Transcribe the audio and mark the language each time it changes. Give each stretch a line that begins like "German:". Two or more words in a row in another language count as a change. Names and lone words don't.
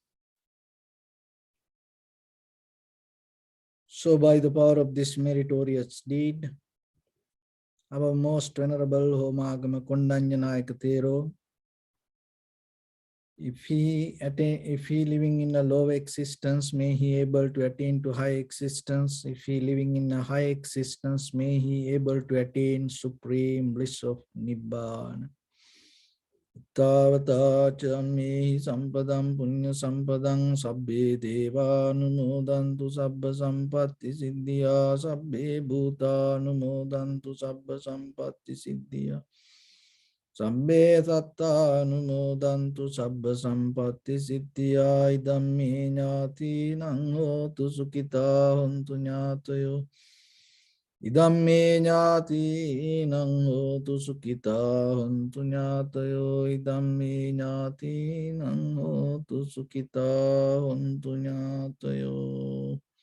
English: So by the power of this meritorious deed, our most venerable Homagama Kondanna Nayaka Thero, if he living in a low existence, may he able to attain to high existence. If he living in a high existence, may he able to attain supreme bliss of Nibbana.
Pali: Tavata chammehi sampadam punya sampadam sabbe deva numodantu sabba sampatti siddhya sabbe bhuta numodantu sabba sampatti siddhya sabbe satta numodantu sabba sampatti siddhya idammi ñāti nang hotu sukita hontu ñātayo Idamme ñāti nang hotu sukita hontu ñātayo idamme ñāti nang hotu sukita hontu ñātayo